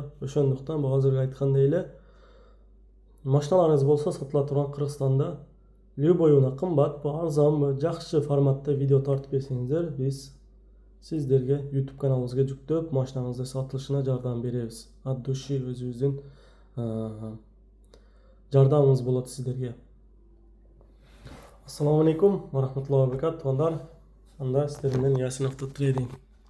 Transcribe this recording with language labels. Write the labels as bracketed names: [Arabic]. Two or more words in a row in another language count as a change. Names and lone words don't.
[Kyrgyz] Ошондуктан бул азыркы айткандай эле машиналарыңыз болсо сатыла турган Кыргызстанда любой уна кымбатпы, арзанбы, жакшы форматта видео тартып берсеңиздер, биз сиздерге YouTube каналыбызга жүктөп, машинаңыздын сатылышына жардам беребиз. [Russian] От души [Kyrgyz] өзүбүздүн жардамыбыз болот сиздерге. [Arabic] السلام عليكم ورحمة الله وبركاته [Kyrgyz] туугандар. Анда сиздер менен Ясин Авто Трейдинг